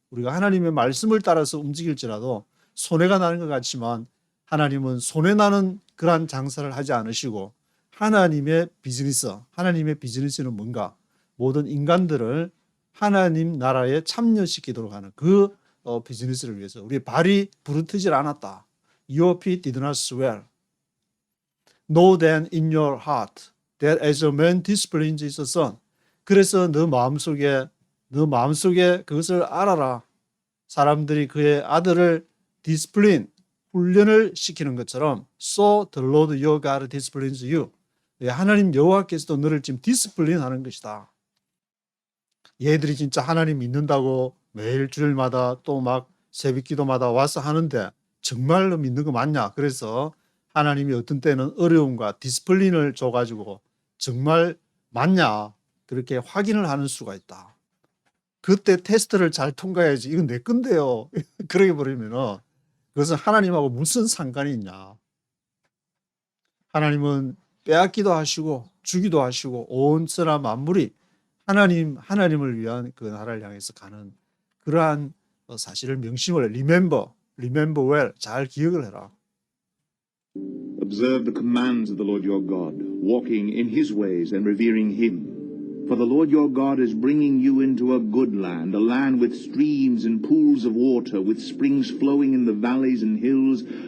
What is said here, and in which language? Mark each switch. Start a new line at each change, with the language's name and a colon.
Korean: 우리가 하나님의 말씀을 따라서 움직일지라도 손해가 나는 것 같지만 하나님은 손해나는 그러한 장사를 하지 않으시고 하나님의 비즈니스는 뭔가? 모든 인간들을 하나님 나라에 참여시키도록 하는 그 비즈니스를 위해서 우리 발이 부르트질 않았다.
English: Your feet did not swell. Know then in your heart that as a man disciplines his son.
Korean: 그래서 너 마음속에 그것을 알아라. 사람들이 그의 아들을 discipline, 훈련을 시키는 것처럼
English: so the Lord your God disciplines you.
Korean: 하나님 여호와께서도 너를 지금 디스플린 하는 것이다. 얘들이 진짜 하나님 믿는다고 매일 주일마다 또 막 새벽 기도마다 와서 하는데 정말로 믿는 거 맞냐? 그래서 하나님이 어떤 때는 어려움과 디스플린을 줘가지고 정말 맞냐? 그렇게 확인을 하는 수가 있다. 그때 테스트를 잘 통과해야지. 이건 내 건데요. 그러게 버리면은 그것은 하나님하고 무슨 상관이 있냐? 하나님은 빼앗기도 하시고 주기도 하시고 온 천하 만물이 하나님을 위한 그 나라를 향해서 가는 그러한 사실을 명심을 해.
English: Remember well.
Korean: 잘 기억을 해라.
English: Observe the commands of the Lord your God, walking in his ways and revering him. For the Lord your God is bringing you into a good land, a land with streams and pools of water, with springs flowing in the valleys and hills.